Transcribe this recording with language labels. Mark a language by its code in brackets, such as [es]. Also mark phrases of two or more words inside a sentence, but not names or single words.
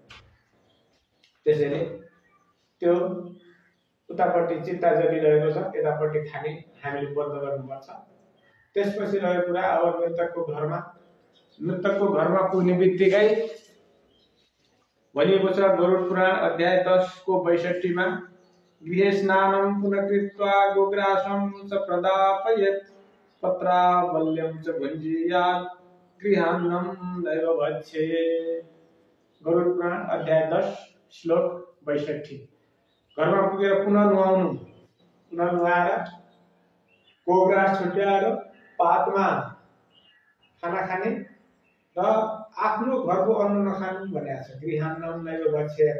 [ne] त्यसैले त्यो उतापट्टि चित्ता जलिरहेको छ, यतापट्टि खाने हामीले बन्द गर्नुपर्छ। त्यसपछि रहेको कुरा अब मृतकको घरमा पुग्ने बित्तिकै भनिएको छ गरुड पुराण अध्याय 10 को 62 मा, [sa] गृहे स्नानं पुनः कृत्वा गोग्रासं च प्रदापयेत् पत्रावल्यं च भुञ्जीयात् गृहान्नं नैव भक्षेत्। [ne] गरुड पुराण अध्याय 10 श्लोक 62। घरमा पुगेर पुनः नुहाएर गोग्रास छुट्याएर पातमा खाना खाने र आफ्नो घरको अन्न नखानु भनेको छ। [sa] गृहान्नं नैव भक्षेत्।